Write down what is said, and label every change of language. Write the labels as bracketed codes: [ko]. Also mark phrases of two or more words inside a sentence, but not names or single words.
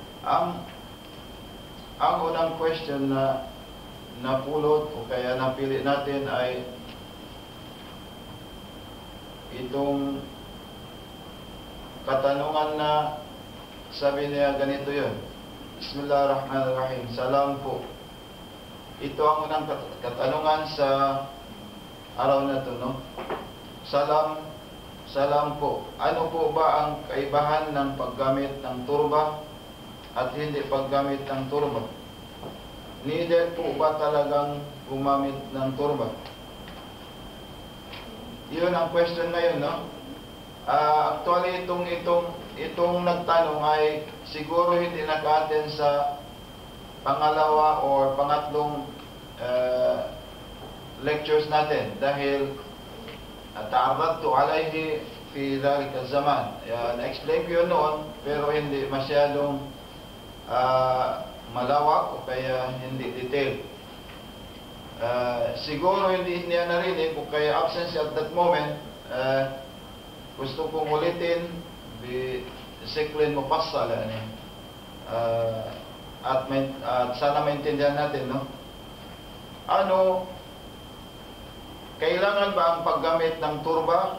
[tl] Ang ang unang question na napulot o kaya napili natin ay itong katanungan na sabi niya ganito yun. [ar] بسم الله الرحمن الرحيم. [tl] Salam po. Ito ang unang katanungan sa araw na ito, no? Salam po. Ano po ba ang kaibahan ng paggamit ng turba at hindi paggamit ng turba? Needed po ba talagang gumamit ng turba? Yun ang question ngayon, no? Actually, itong nagtanong ay siguro hindi naka-attend sa pangalawa or pangatlong lectures natin dahil [ar] تعرضت عليه في ذلك الزمان. [tl] Na-explain ko yun noon pero hindi masyadong malawak o kaya hindi detailed. Siguro hindi niya narinig o kaya absence [en] at that moment. [tl] Gusto kong ulitin bisiklin mo pasala at sana maintindihan natin, no? Kailangan ba ang paggamit ng turba?